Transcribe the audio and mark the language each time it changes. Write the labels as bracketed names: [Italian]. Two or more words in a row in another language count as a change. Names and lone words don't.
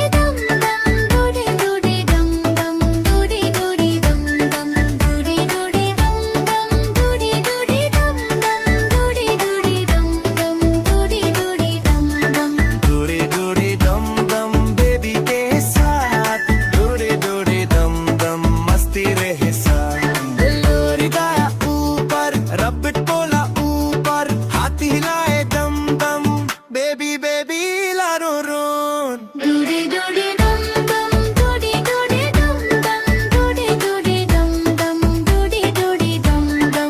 [English] dum dum, doody doody dum dum, doody doody dum dum, doody doody dum dum, doody doody dum dum, doody doody dum dum, doody doody dum dum। [Hindi] डूडी डूडी दम दम बेबी के साथ, डूडी डूडी दम दम मस्ती रहे साथ, लोरी गाया ऊपर, रबिट बोला ऊपर, हाथ हिलाए दम दम, बेबी बेबी लारो रोन। [English] Doody doody dum dum, doody doody dum dum, doody doody dum dum, doody doody dum dum।